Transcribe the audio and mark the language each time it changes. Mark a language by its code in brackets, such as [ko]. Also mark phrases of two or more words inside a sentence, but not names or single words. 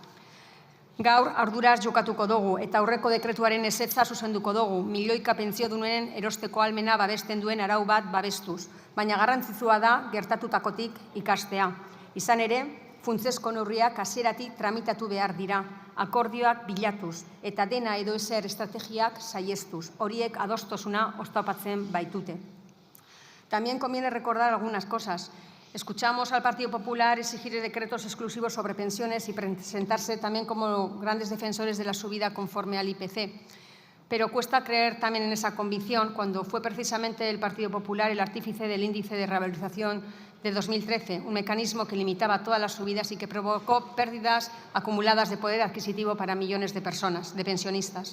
[eu] Gaur arduraz jokatuko dugu eta aurreko dekretuaren ezetza zuzenduko dugu milioika pentsiodunen erosteko ahalmena babesten duen arau bat babestuz. Baina garrantzitsua da gertatutakotik ikastea. Izan ere, funtsezko neurriak hasieratik tramitatu behar dira, akordioak bilatuz eta dena edo ezer estrategiak saihestuz. Horiek adostosuna oztopatzen baitute. [es] También conviene recordar algunas cosas. Escuchamos al Partido Popular exigir decretos exclusivos sobre pensiones y presentarse también como grandes defensores de la subida conforme al IPC. Pero cuesta creer también en esa convicción cuando fue precisamente el Partido Popular el artífice del índice de revalorización de 2013, un mecanismo que limitaba todas las subidas y que provocó pérdidas acumuladas de poder adquisitivo para millones de personas, de pensionistas.